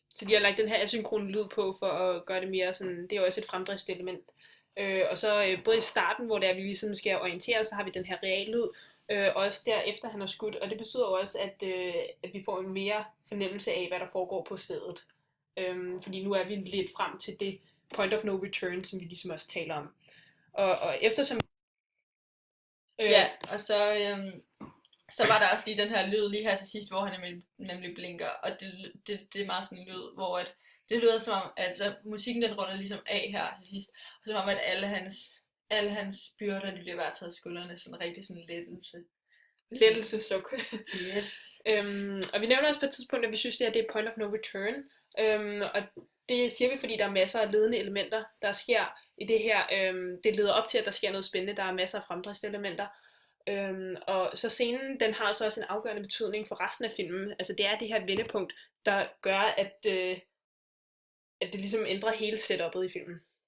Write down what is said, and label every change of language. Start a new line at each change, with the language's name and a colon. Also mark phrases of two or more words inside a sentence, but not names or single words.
Danish: Så de har lagt den her asynkrone lyd på, for at gøre det mere sådan, det er jo også et fremdriftselement. Og så både i starten, hvor det er, vi ligesom skal orientere, så har vi den her real lyd, også derefter han har skudt, og det betyder jo også, at vi får en mere fornemmelse af, hvad der foregår på stedet. Fordi nu er vi lidt frem til det
English: point of no return,
Danish: som vi ligesom også taler om. Og eftersom... Ja, og så var der også lige den her lyd lige her til sidst, hvor han nemlig blinker, og det er meget sådan en lyd, hvor det lyder som om, altså musikken den runder ligesom af her til sidst, og som om at alle hans byrder, de bliver bare taget af skuldrene, sådan en rigtig sådan lettelse. Lettelsesuk. Yes. Og vi nævner også på et tidspunkt, at vi synes, det er
English: point of no return,
Danish: og det siger vi, fordi der er masser af ledende elementer, der sker i det her. Det leder op til, at der sker noget spændende. Der er masser af fremdriftselementer. Og så scenen, den har så også en afgørende betydning for resten af filmen. Altså det er det her vendepunkt, der gør, at det ligesom ændrer hele setupet i filmen.